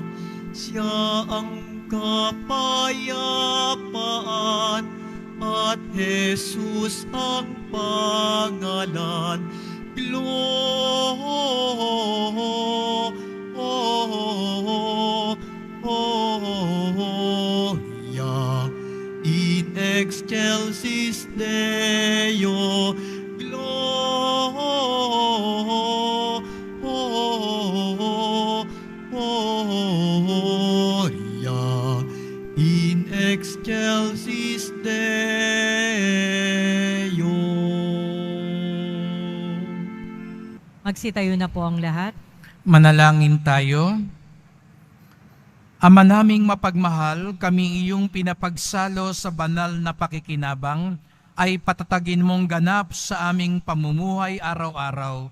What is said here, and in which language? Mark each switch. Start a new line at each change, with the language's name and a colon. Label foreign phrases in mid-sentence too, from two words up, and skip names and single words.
Filipino: Siya ang kapayapaan at Jesus ang pangalan.
Latin: Gloria in excelsis Deo, Gloria in excelsis Deo.
Filipino: Magsitayo na po ang lahat. Manalangin tayo. Ama naming mapagmahal, kami iyong pinapagsalo sa banal na pakikinabang ay patatagin mong ganap sa aming pamumuhay araw-araw.